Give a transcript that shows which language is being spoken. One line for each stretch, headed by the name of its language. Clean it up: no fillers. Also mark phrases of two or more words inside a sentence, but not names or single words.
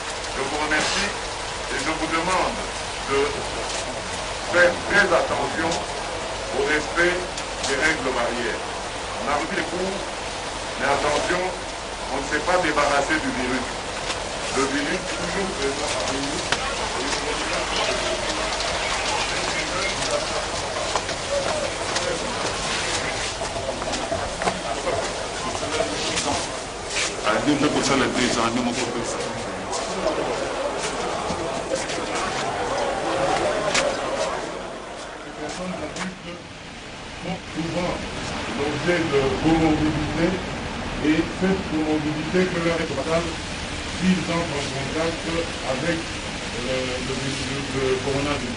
French: Je vous remercie et je vous demande de faire très attention au respect des règles barrières. On a repris les cours, mais attention, on ne s'est pas débarrassé du virus. Le virus est toujours présent parmi nous.
Italian: Andiamo con la presa, andiamo con questa.
French: Les personnes adultes sont souvent l'objet de comorbidité et cette comorbidité peut leur être fatale s'ils entrent en contact avec le coronavirus.